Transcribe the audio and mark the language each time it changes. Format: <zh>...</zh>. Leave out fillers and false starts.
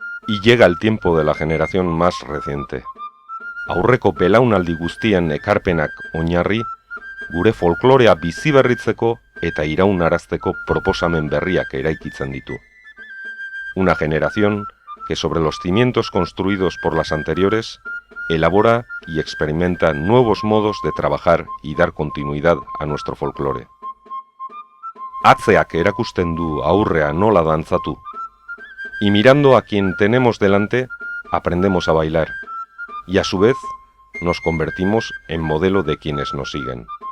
<es>y llega el tiempo de la generación más reciente.</es> <eu>Aurreko belaunaldi guztien ekarpenak oinarri, gure folklorea bizi berritzeko eta iraunarazteko proposamen berriak eraikitzen ditu.</eu> <es>Una generación que sobre los cimientos construidos por las anteriores, elabora y experimenta nuevos modos de trabajar y dar continuidad a nuestro folclore.</es> <eu>Atzeak erakusten du aurrea nola dantzatu,</eu> <es>y mirando a quien tenemos delante, aprendemos a bailar, y a su vez nos convertimos en modelo de quienes nos siguen.</es>